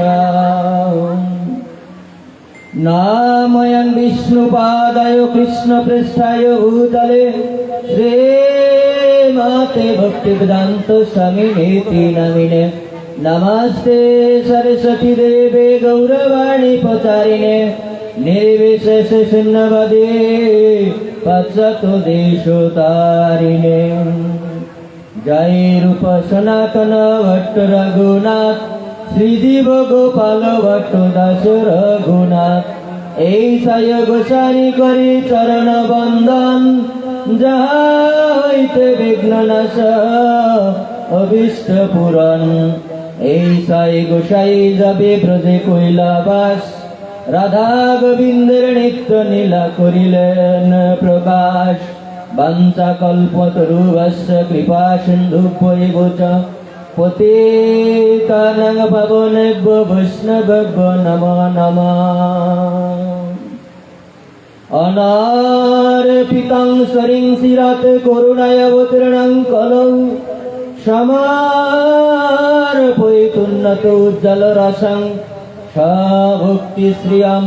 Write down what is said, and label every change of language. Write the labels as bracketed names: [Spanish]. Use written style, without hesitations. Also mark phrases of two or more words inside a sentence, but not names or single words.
[Sanskrit] नामयं विष्णुपादाय कृष्ण पृष्ठाय भूतले श्रीमते भक्तिवेदांत स्वामिनेति नामिने नमस्ते सरस्वती देवे गौरवाणी प्रचारिणे निर्विशेष शून्यवादे पाश्चात्य देशोतारिणे। [Bangla] जय रूप सनातन भट्ट रघुनाथ श्रीजीव गोपाल भट्ट दास रघुनाथ এই সায় গোসারি করি চরণ বন্দন যাহা হইতে বিঘ্ন নাশ অভীষ্ট পূরণ। এই সাই গোসাই যাবে ব্রজে কৈলাবাস রাধা গোবিন্দের নিত্য নীলা করিলেন প্রকাশ। [Sanskrit] বাঞ্ছা কল্পতরুভ্যশ্চ কৃপা সিন্ধুভ্যৈব চ পতিতানাং পাবনেভ্যো বৈষ্ণবেভ্যো নমো নমঃ। অনার্পিতং সরিং শিরাত করুণায় অবতীর্ণং কলৌ সমর্পয়িতুন্নত উজ্জ্বল রসং সভক্তি শ্রিয়ং।